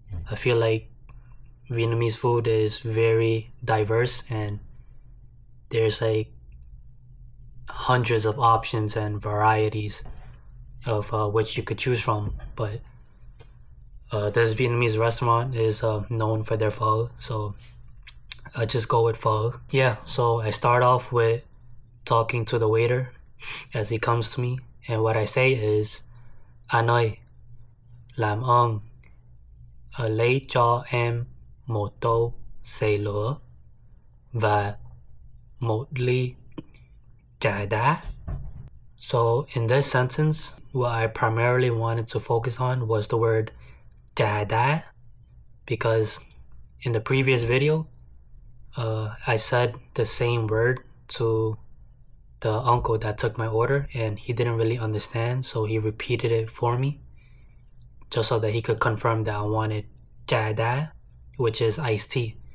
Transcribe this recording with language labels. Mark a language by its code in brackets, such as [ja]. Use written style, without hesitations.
[en] I feel like Vietnamese food is very diverse, and there's like hundreds of options and varieties of which you could choose from. But this Vietnamese restaurant is known for their pho, so I just go with pho. Yeah, so I start off with talking to the waiter as he comes to me, and what I say is, [vi] anh ơi, làm ơn lấy cho em một tô xế lửa và một ly trà đá. [en] So in this sentence, what I primarily wanted to focus on was the word trà đá, because in the previous video, I said the same word to the uncle that took my order, and he didn't really understand, so he repeated it for me just so that he could confirm that I wanted trà đá, which is iced tea.